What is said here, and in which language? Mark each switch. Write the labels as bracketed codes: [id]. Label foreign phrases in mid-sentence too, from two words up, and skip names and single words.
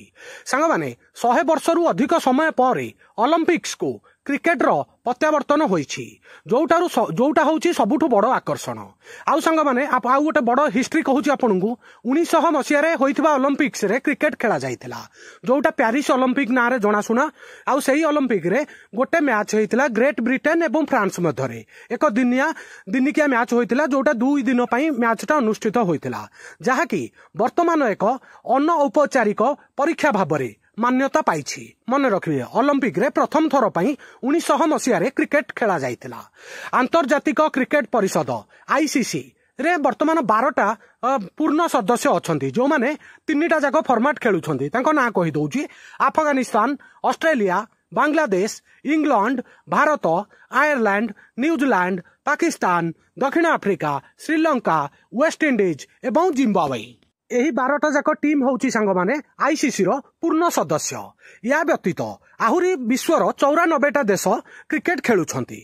[or] ସାଙ୍ଗ ମାନେ 100 ବର୍ଷରୁ ଅଧିକ ସମୟ ପରେ ଓଲମ୍ପିକ୍ସକୁ କ୍ରିକେଟର ପ୍ରତ୍ୟାବର୍ତ୍ତନ ହୋଇଛି ଯୋଉଟା ହେଉଛି ସବୁଠୁ ବଡ଼ ଆକର୍ଷଣ। ଆଉ ସାଙ୍ଗ ମାନେ ଆଉ ଗୋଟେ ବଡ଼ ହିଷ୍ଟ୍ରି କହୁଛି ଆପଣଙ୍କୁ 1900 ମସିହାରେ ହୋଇଥିବା ଓଲମ୍ପିକ୍ସରେ କ୍ରିକେଟ ଖେଳାଯାଇଥିଲା ଯୋଉଟା ପ୍ୟାରିସ ଓଲମ୍ପିକ ନାରେ ଜଣାଶୁଣା। ଆଉ ସେହି ଓଲମ୍ପିକରେ ଗୋଟେ ମ୍ୟାଚ ହୋଇଥିଲା ଗ୍ରେଟ ବ୍ରିଟେନ ଏବଂ ଫ୍ରାନ୍ସ ମଧ୍ୟରେ ଏକ ଦିନିକିଆ ମ୍ୟାଚ ହୋଇଥିଲା ଯୋଉଟା 2 ଦିନ ପାଇଁ ମ୍ୟାଚଟା ଅନୁଷ୍ଠିତ ହୋଇଥିଲା ଯାହାକି ବର୍ତ୍ତମାନ ଏକ ଅନୌପଚାରିକ ପରୀକ୍ଷା ଭାବରେ ମାନ୍ୟତା ପାଇଛି। ମନେ ରଖନ୍ତୁ ଓଲମ୍ପିକରେ ପ୍ରଥମ ଥର ପାଇଁ 1900 ମସିହାରେ କ୍ରିକେଟ ଖେଳାଯାଇଥିଲା। ଆନ୍ତର୍ଜାତିକ କ୍ରିକେଟ ପରିଷଦ ଆଇସିସିରେ ବର୍ତ୍ତମାନ 12ଟା ପୂର୍ଣ୍ଣ ସଦସ୍ୟ ଅଛନ୍ତି ଯୋଉମାନେ 3ଟା ଯାକ ଫର୍ମାଟ ଖେଳୁଛନ୍ତି। ତାଙ୍କ ନା କହିଦେଉଛି अफगानिस्तान, ऑस्ट्रेलिया, बांग्लादेश, इंग्लैंड, भारत, आयरलैंड, न्यूजीलैंड, पाकिस्तान, दक्षिण आफ्रिका, श्रीलंका, वेस्ट इंडीज एवं जिम्बाब्वे। ଏହି 12ଟା ଯାକ ଟିମ ହେଉଛି ସାଙ୍ଗ ମାନେ ଆଇସିସିର ପୂର୍ଣ୍ଣ ସଦସ୍ୟ। ଏହା ବ୍ୟତୀତ ଆହୁରି ବିଶ୍ୱର 94ଟା ଦେଶ କ୍ରିକେଟ ଖେଳୁଛନ୍ତି।